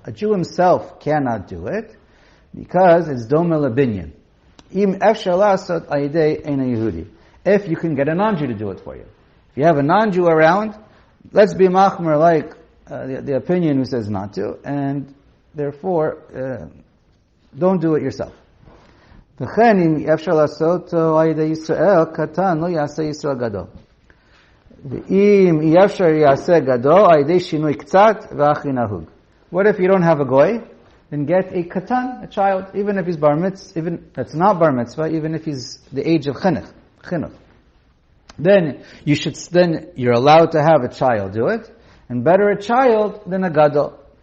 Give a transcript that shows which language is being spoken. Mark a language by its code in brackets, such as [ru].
[en] A Jew himself cannot do it because it's [he] doma lebinyan. Im efshar lasot ayidei ena Yehudi. [en] If you can get a non-Jew to do it for you, if you have a non-Jew around, let's be machmer like the opinion who says not to, and therefore don't do it yourself. [he] וכן אם אפשר לעשותו על ידי ישראל קטן לא יעשה ישראל גדול. ואם אי אפשר יעשה גדול על ידי שינוי קצת ואחי נהוג. [en] What if you don't have a goy? Then get a katan, a child, even if he's bar mitzvah, even that's not bar mitzvah, even if he's the age of chinuch. Then you're allowed to have a child do it, and better a child than a gadol.